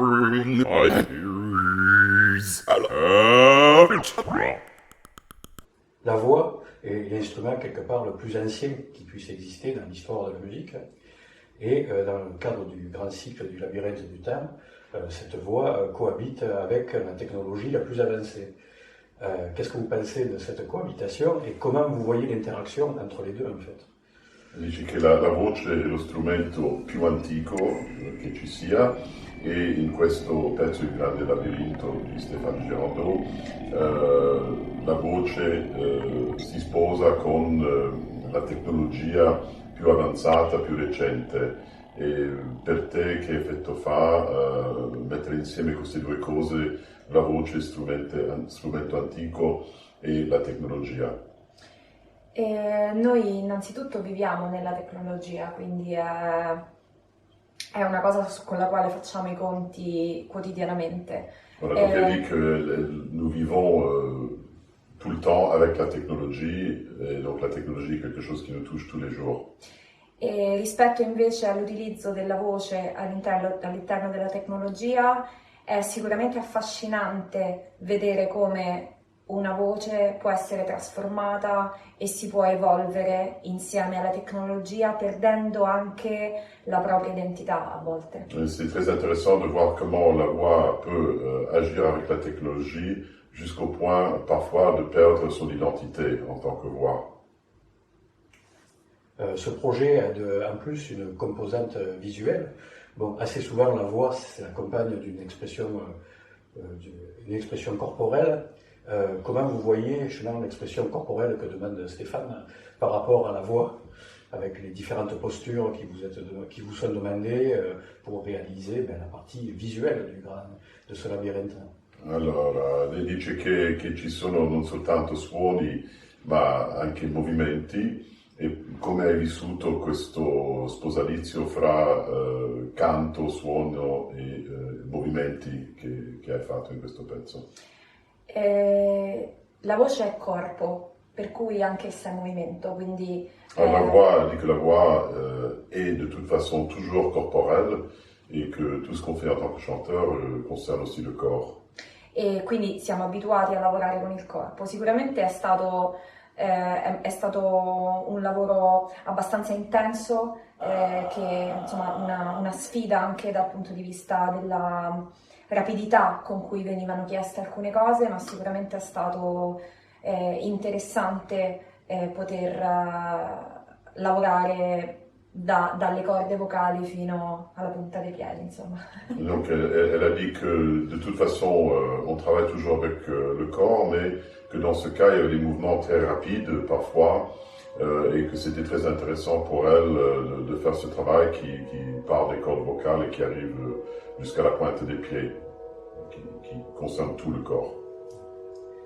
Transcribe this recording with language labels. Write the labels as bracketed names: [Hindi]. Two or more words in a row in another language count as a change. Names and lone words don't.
[French] La voix est l'instrument quelque part le plus ancien qui puisse exister dans l'histoire de la musique. Et dans le cadre du grand cycle du labyrinthe du temps, cette voix cohabite avec la technologie la plus avancée. Qu'est-ce que vous pensez de cette cohabitation et comment vous voyez l'interaction entre les deux en fait? [Italian] Dici che la voce è lo strumento più antico che ci sia e in questo pezzo Il grande labirinto di Stéphane Gerando la voce si sposa con la tecnologia più avanzata, più recente. E per te che effetto fa mettere insieme queste due cose, la voce, strumento antico e la tecnologia? Noi innanzitutto viviamo nella tecnologia, quindi è una cosa con la quale facciamo i conti quotidianamente. [French] Voilà, donc elle dit que nous vivons tout le temps avec la technologie, et donc la technologie est quelque chose qui nous touche tous les jours. [Italian] E rispetto invece all'utilizzo della voce all'interno della tecnologia, è sicuramente affascinante vedere come una voce può essere trasformata e si può evolvere insieme alla tecnologia, perdendo anche la propria identità a volte. [French] C'est très intéressant de voir comment la voix peut agir avec la technologie jusqu'au point parfois de perdre son identité en tant que voix. Ce projet a en plus une composante visuelle. Bon, assez souvent la voix s'accompagne d'une expression corporelle. Comment vous voyez justement l'expression corporelle que demande Stéphane par rapport à la voix, avec les différentes postures qui vous sont demandées pour réaliser la partie visuelle de ce labyrinthe? [Italian] Allora, lei dice che ci sono non soltanto suoni, ma anche movimenti. E come hai vissuto questo sposalizio fra canto, suono e movimenti che hai fatto in questo pezzo? La voce è corpo, per cui anche essa è movimento, quindi... [French] La voix, dit que la voix est de toute façon toujours corporelle et que tout ce qu'on fait en tant que chanteur concerne aussi le corps. [Italian] E quindi siamo abituati a lavorare con il corpo. Sicuramente è stato un lavoro abbastanza intenso, che insomma una sfida anche dal punto di vista della rapidità con cui venivano chieste alcune cose, ma sicuramente è stato interessante poter lavorare dalle corde vocali fino alla punta dei piedi, insomma. [French] Donc elle a dit que de toute façon on travaille toujours avec le corps, mais que dans ce cas il y avait des mouvements très rapides parfois et que c'était très intéressant pour elle de faire ce travail qui part des cordes vocales et qui arrive jusqu'à la pointe des pieds, qui concerne tout le corps.